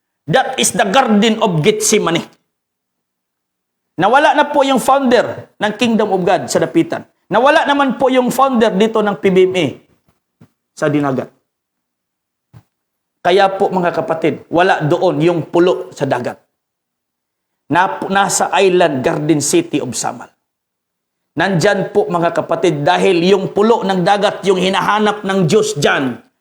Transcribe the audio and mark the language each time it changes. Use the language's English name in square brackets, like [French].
[English] That is the Garden of Gethsemane. [Filipino] Nawala na po yung founder ng Kingdom of God sa dapitan. Nawala naman po yung founder dito ng PBMA sa Dinagat. Kaya po mga kapatid, wala doon yung pulo sa dagat. Nasa island Garden City of Samal. Nandyan po mga kapatid dahil yung pulo ng dagat yung hinahanap ng Diyos dyan.